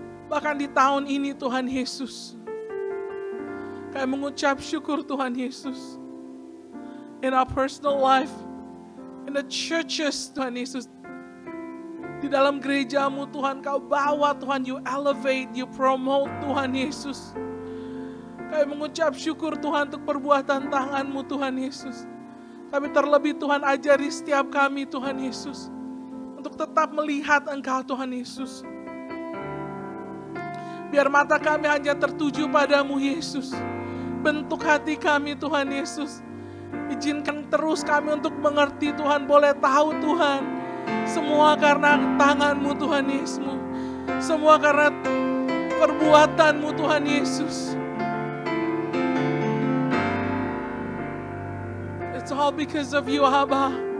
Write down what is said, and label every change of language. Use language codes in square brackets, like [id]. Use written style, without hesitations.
[id] Bahkan di tahun ini Tuhan Yesus, kami mengucap syukur Tuhan Yesus. [en] In our personal life, in the churches Tuhan Yesus. [id] Di dalam gerejamu Tuhan, Kau bawa Tuhan, [en] you elevate, you promote [id] Tuhan Yesus. Kami mengucap syukur Tuhan untuk perbuatan tangan-Mu Tuhan Yesus. Tapi terlebih Tuhan ajari setiap kami Tuhan Yesus, untuk tetap melihat Engkau Tuhan Yesus. Biar mata kami hanya tertuju padamu Yesus. Bentuk hati kami Tuhan Yesus. Izinkan terus kami untuk mengerti Tuhan, boleh tahu Tuhan. Semua karena tangan-Mu Tuhan Yesus. Semua karena perbuatan-Mu Tuhan Yesus. [en] It's all because of you Abba.